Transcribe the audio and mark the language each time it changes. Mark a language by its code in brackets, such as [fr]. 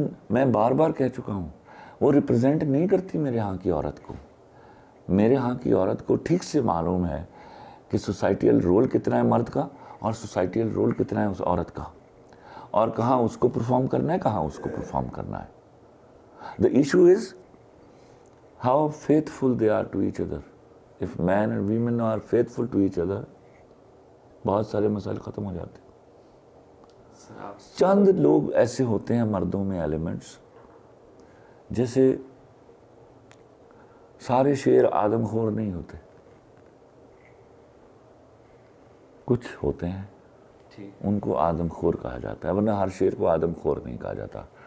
[ur] میں بار بار کہہ چکا ہوں، وہ ریپرزینٹ نہیں کرتی میرے ہاں کی عورت کو. میرے ہاں کی عورت کو ٹھیک سے معلوم ہے کہ سوسائٹیل رول کتنا ہے مرد کا اور سوسائٹیل رول کتنا ہے اس عورت کا، اور کہاں اس کو پرفارم کرنا ہے، کہاں اس کو پرفارم کرنا ہے. [en] The issue is how faithful they are to each other. If men and women are faithful to each other, [ur] بہت سارے مسائل ختم ہو جاتے ہیں. چند لوگ ایسے ہوتے ہیں مردوں میں ایلیمنٹس، جیسے سارے شیر آدم خور نہیں ہوتے، کچھ ہوتے ہیں ان کو آدم خور کہا جاتا ہے، ورنہ ہر شیر کو آدم خور نہیں کہا جاتا.